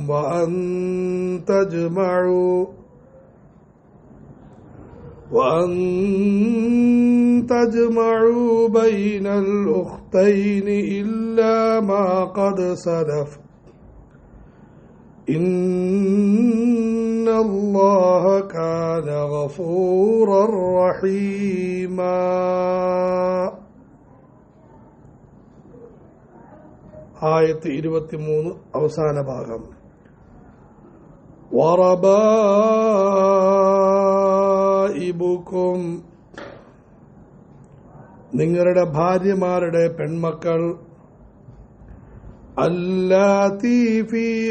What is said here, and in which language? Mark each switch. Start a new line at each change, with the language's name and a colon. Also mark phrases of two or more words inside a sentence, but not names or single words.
Arabic: وأن تجمعوا بين الأختين إلا ما قد سلف إن الله كان غفورا رحيما.
Malayalam: ആയത്ത് 23 അവസാന ഭാഗം. വറബായിബുക്കും, നിങ്ങളുടെ ഭാര്യമാരുടെ പെൺമക്കൾ,
Arabic: اللاتي في